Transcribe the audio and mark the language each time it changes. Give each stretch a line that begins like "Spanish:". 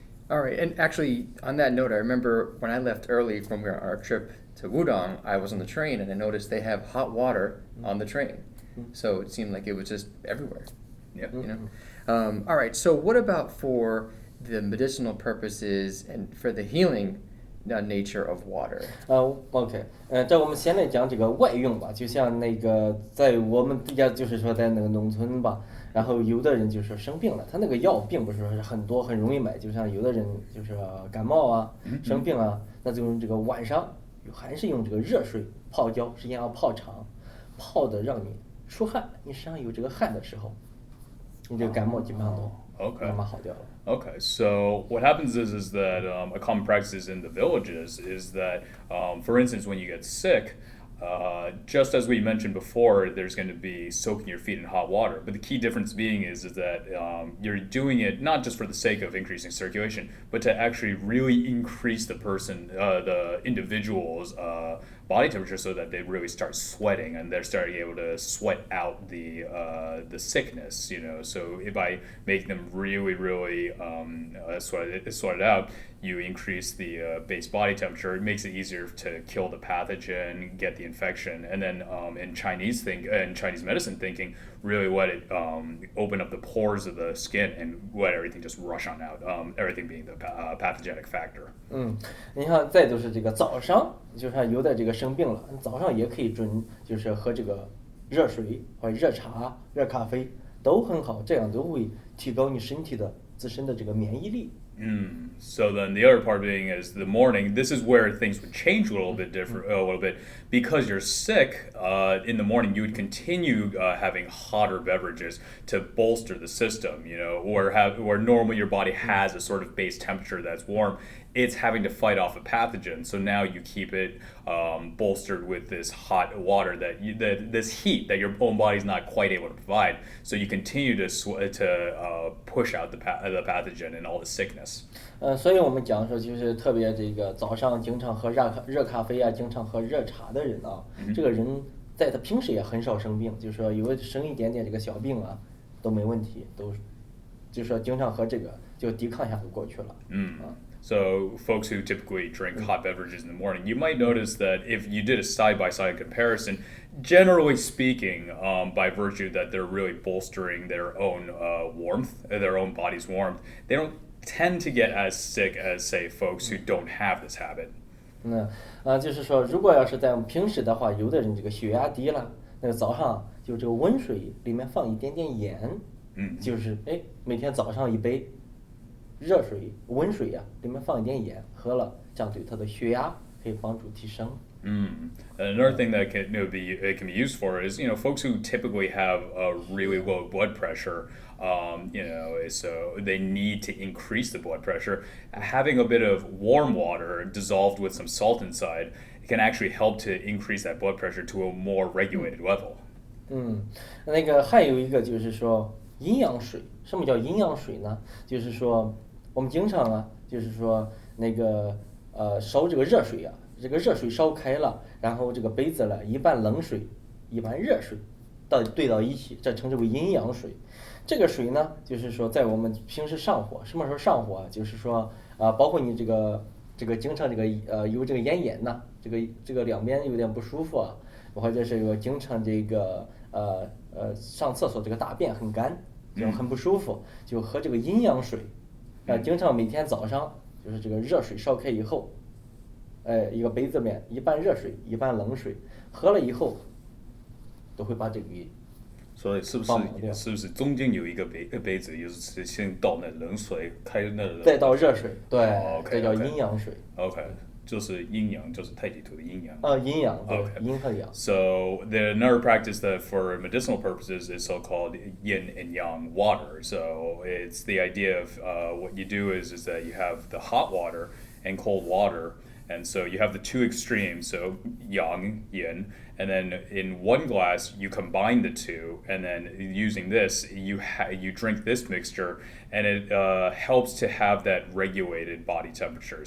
English: All right, and actually, on that note, I remember when I left early from our trip to Wudang, I was on the train and I noticed they have hot water on the train. So it seemed like it was just everywhere. Yeah. All right, so what about for the medicinal purposes and for the healing nature of water?
Chinese: OK， 这我们先来讲这个外用吧，就像那个在我们家就是说在那个农村吧，然后有的人就是生病了，他那个药并不是说是很多很容易买，就像有的人就是感冒啊、生病啊，那就用这个晚上还是用这个热水泡脚，时间要泡长，泡的让你出汗，你身上有这个汗的时候，你这个感冒基本上都慢慢好掉了。
English: Okay, so what happens is that a common practice in the villages is that, for instance, when you get sick, just as we mentioned before, there's going to be soaking your feet in hot water. But the key difference being is that you're doing it not just for the sake of increasing circulation, but to actually really increase the individual's body temperature so that they really start sweating and they're starting able to sweat out the sickness. So by making them really sweat it out, you increase the base body temperature. It makes it easier to kill the pathogen, get the infection, and then in Chinese medicine thinking, really let it open up the pores of the skin and let everything just rush on out. Everything being the pathogenic factor.
Chinese: 你看，再就是这个早上，就是有的这个生病了，早上也可以就是喝这个热水或者热茶、热咖啡都很好，这样都会提高你身体的自身的这个免疫力。
English: So then the other part being is the morning. This is where things would change a little bit because you're sick. In the morning, you would continue having hotter beverages to bolster the system. Where normally your body has a sort of base temperature that's warm. It's having to fight off a pathogen. So now you keep it bolstered with this hot water this heat that your own body's not quite able to provide. So you continue to push out the pathogen and all the sickness.
Chinese: 所以我们讲说，就是特别这个早上经常喝热咖啡啊，经常喝热茶的人啊，这个人在他平时也很少生病，就是说有生一点点这个小病啊，都没问题，就是说经常喝这个就抵抗一下就过去了。
English: So folks who typically drink hot beverages in the morning, you might notice that if you did a side-by-side comparison, generally speaking, by virtue that they're really bolstering their own warmth, their own body's warmth, they don't tend to get as sick as, say, folks who don't have this habit.
Chinese: 就是说，如果要是在我们平时的话，有的人这个血压低了，那个早上就这个温水里面放一点点盐，就是每天早上一杯热水温水呀，里面放一点盐，喝了，这样对他的血压可以帮助提升。
English: Another thing that it can be used for is folks who typically have a really low blood pressure. So they need to increase the blood pressure. Having a bit of warm water dissolved with some salt inside can actually help to increase that blood pressure to a more regulated level.
Chinese: 那个还有一个就是说阴阳水。什么叫阴阳水呢？就是说我们经常啊，就是说那个烧这个热水啊，这个热水烧开了，然后这个杯子了，一半冷水，一半热水，兑到一起，这称之为阴阳水。这个水呢，就是说在我们平时上火，什么时候上火啊？就是说包括你这个经常有这个咽炎呐，这个两边有点不舒服啊，或者是经常这个上厕所这个大便很干，这种很不舒服，就喝这个阴阳水，经常每天早上就是这个热水烧开以后，一个杯子里面一半热水一半冷水，喝了以后都会把这个所以是不是中间有一个杯子，就是先倒那冷水，开那再倒热水，对，这叫阴阳水。 OK， 就是阴阳，就是太极图的阴阳。阴阳，对，阴和阳。
English: So another practice that for medicinal purposes is so-called yin and yang water. So it's the idea of what you do is that you have the hot water and cold water. And so you have the two extremes, so yang, yin, and then in one glass you combine the two, and then using this, you drink this mixture, and it helps to have that regulated body temperature.